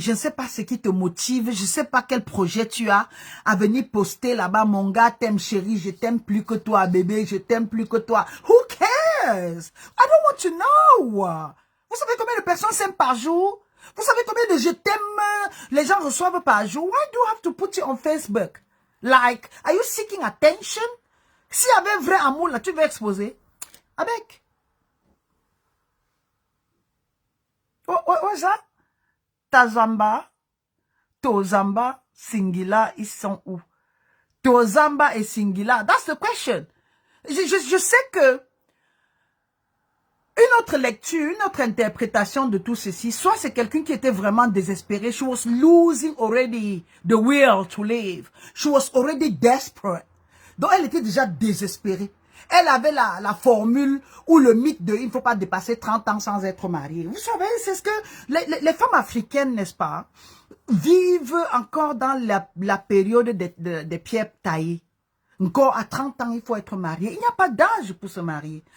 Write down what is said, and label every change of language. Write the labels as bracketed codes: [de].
[fr] Je ne sais pas ce qui te motive. Je ne sais pas quel projet tu as à venir poster là-bas. Mon gars t'aime, chérie. Je t'aime plus que toi, bébé. Je t'aime plus que toi. [en] Who cares? I don't want to know. [fr] Vous savez combien de personnes s'aiment par jour? Vous savez combien de je t'aime les gens reçoivent par jour? [en] Why do you have to put it on Facebook? Like, are you seeking attention? [fr] S'il y avait vrai amour, là, tu veux exposer? Avec. Oh, ça? Tazamba, Tozamba, Singila, ils sont où? [en] Tozamba et Singila, that's the question. [fr] Je sais que une autre lecture, une autre interprétation de tout ceci, soit c'est quelqu'un qui était vraiment désespéré. [en] She was losing already the will to live. She was already desperate. [fr] Donc elle était déjà désespérée. Elle avait la formule ou le mythe de il ne faut pas dépasser 30 ans sans être mariée. Vous savez, c'est ce que les femmes africaines, n'est-ce pas, vivent encore dans la période des pierres taillées. Encore à 30 ans, il faut être marié. Il n'y a pas d'âge pour se marier.